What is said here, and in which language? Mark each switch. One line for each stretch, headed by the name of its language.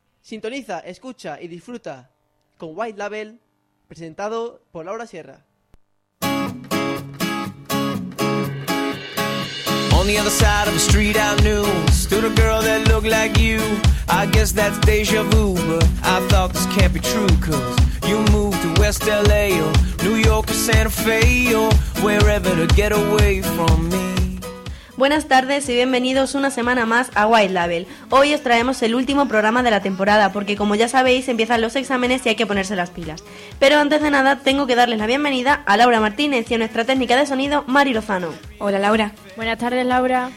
Spanish: Sintoniza, escucha y disfruta con White Label, presentado por Laura Sierra.
English: On the other side of the street I knew, stood a girl that looked like you. I guess that's deja vu, but I thought this can't be true, cause you moved to West LA or New York or Santa Fe or wherever to get away from me.
Spanish: Buenas tardes y bienvenidos una semana más a White Label. Hoy os traemos el último programa de la temporada, porque como ya sabéis, empiezan los exámenes y hay que ponerse las pilas. Pero antes de nada, tengo que darles la bienvenida a Laura Martínez y a nuestra técnica de sonido, Mari Lozano. Hola, Laura. Buenas tardes, Laura.